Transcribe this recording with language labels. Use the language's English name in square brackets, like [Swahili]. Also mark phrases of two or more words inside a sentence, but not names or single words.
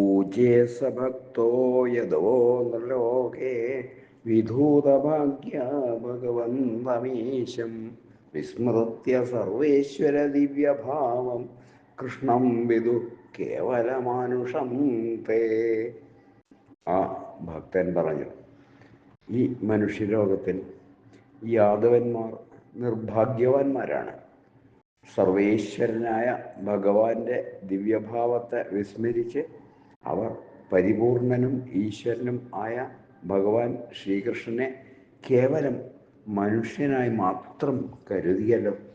[Sanskrit] स भक्तो यदो नृलोके विधूतभाग्य भगवन्तमीशं विस्मृत्य सर्वेश्वरदिव्यभावं कृष्णं विदु കേവലമാനുഷം തേ. [Malayalam] ആ ഭക്തൻ പറഞ്ഞു, ഈ മനുഷ്യലോകത്തിൽ യാദവന്മാർ നിർഭാഗ്യവാന്മാരാണ്. സർവേശ്വരനായ ഭഗവാന്റെ ദിവ്യഭാവത്തെ വിസ്മരിച്ച് അവർ പരിപൂർണനും ഈശ്വരനും ആയ ഭഗവാൻ ശ്രീകൃഷ്ണനെ കേവലം മനുഷ്യനായി മാത്രം കരുതിയല്ലോ.